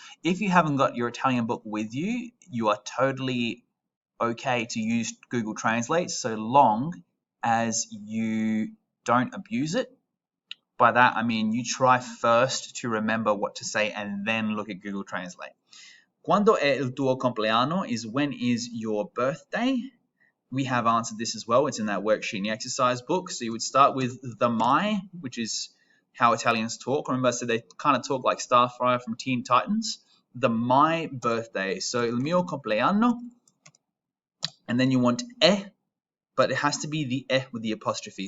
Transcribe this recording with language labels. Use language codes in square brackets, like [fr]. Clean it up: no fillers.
[en] If you haven't got your Italian book with you, you are totally okay to use Google Translate so long as you don't abuse it. By that, I mean you try first to remember what to say and then look at Google Translate. [it] Quando è il tuo compleanno [en] is when is your birthday. We have answered this as well. It's in that worksheet in the exercise book. So you would start with the my, which is how Italians talk. Remember I said they kind of talk like Starfire from Teen Titans. The my birthday. So [it] il mio compleanno. [en] And then you want but it has to be the with the apostrophe.